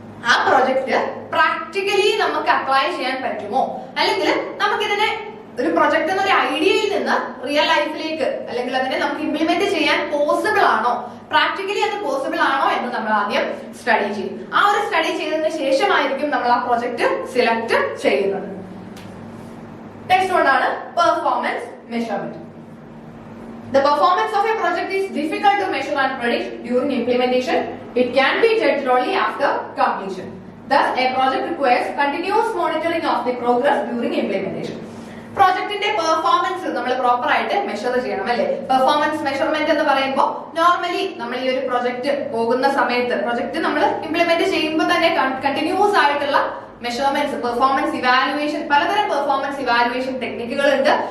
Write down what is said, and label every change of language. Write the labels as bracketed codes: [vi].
[ml] ആ project practically നമുക്ക് apply ചെയ്യാൻ പറ്റുമോ, അല്ലെങ്കിൽ നമുക്കിതിനെ ഒരു പ്രൊജക്ട് എന്നൊരു ഐഡിയയിൽ നിന്ന് റിയൽ ലൈഫിലേക്ക് അല്ലെങ്കിൽ അതിനെ നമുക്ക് ഇംപ്ലിമെന്റ് ചെയ്യാൻ പോസിബിൾ ആണോ, പ്രാക്ടിക്കലി അത് പോസിബിൾ ആണോ എന്ന് നമ്മൾ ആദ്യം സ്റ്റഡി ചെയ്യും. ആ ഒരു സ്റ്റഡി ചെയ്തതിന് ശേഷമായിരിക്കും നമ്മൾ ആ പ്രൊജക്ട് സെലക്ട് ചെയ്യുന്നത്. നെക്സ്റ്റ് വൺ ആണ് performance measurement. [en] The performance of a project is difficult to measure and predict during implementation. It can be judged only after completion. Thus, a project requires continuous monitoring of the progress during implementation. [ml] പ്രോജക്റ്റിന്റെ performance നമ്മൾ proper ആയിട്ട് measure ചെയ്യണം അല്ലെ? Performance measurement എന്ന് പറയുമ്പോൾ normally നമ്മൾ ഈ ഒരു പ്രൊജക്ട് പോകുന്ന സമയത്ത് പ്രൊജക്ട് നമ്മൾ ഇംപ്ലിമെന്റ് ചെയ്യുമ്പോൾ തന്നെ കണ്ടിന്യൂസ് ആയിട്ടുള്ള മെഷർമെന്റ്സ്, പെർഫോമൻസ് ഇവാലുവേഷൻ, പലതരം പെർഫോമൻസ് ഇവാലുവേഷൻ ടെക്നിക്കുകൾ ഉണ്ട്.